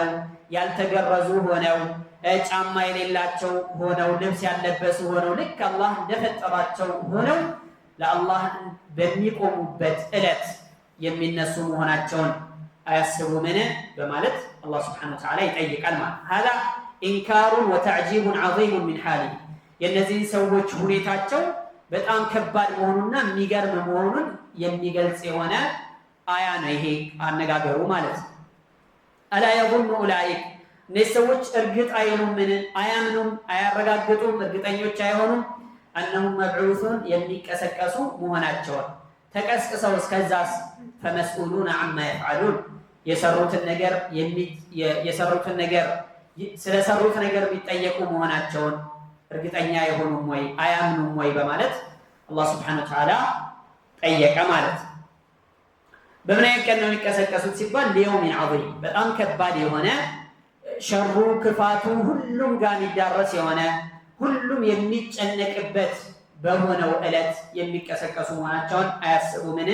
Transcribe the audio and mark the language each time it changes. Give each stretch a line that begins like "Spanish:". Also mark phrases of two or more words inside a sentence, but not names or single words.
Amharic: ያልተገረዙ ሆነው ጫማ የሌላቸው ሆነው ልብስ ያለበሱ ሆነው ልክ አላህ እንደፈጠራቸው ሆነው ለአላህ በሚቆሙበት ዕለት የሚነሱ መሆናቸውን አያስቡምን በማለት አላህ
Arabic: سبحانه وتعالى
Amharic: ይጠይቃል ማለት
Arabic: هذا إنكار وتعجيب عظيم من حاله
Amharic: የነዚህ ሰዎች ሁኔታቸው በጣም ከባድ መሆኑና የሚገርም መሆኑን የሚገልጽ የሆነ አያ ነው ይሄ አነጋገሩ ማለት ነው።
Arabic: ألا يظن أولئك
Amharic: እነዚህ ሰዎች እርግጥ አይሉምን አያምኑም አያረጋግጡም እርግጠኞች አይሆኑም
Arabic: أنهم مبعوثون
Amharic: የሚቀሰቀሱ መሆናቸውን ተቀስቅሰው እስከዛስ
Arabic: فمسؤولون عما يفعلون
Amharic: የሰሩትን ነገር ስለሰሩት ነገር የሚጠየቁ መሆናቸውን እርግጠኛ የሆኑም ወይ አያምኑም ወይ በማለት አላህ
Arabic: سبحانه وتعالى
Amharic: ጠየቀ ማለት ነው። በምን አይነት ቀን ነው የሚቀሰቀሱት ሲባል
Arabic: ليوم عظيم
Amharic: በጣም ከባድ የሆነ ሸሩ ክፋቱ ሁሉም ጋር የሚዳረስ የሆነ ሁሉም የሚጨነቅበት በሆነው ዕለት የሚቀሰቀሱ መሆናቸውን አያስቡምን?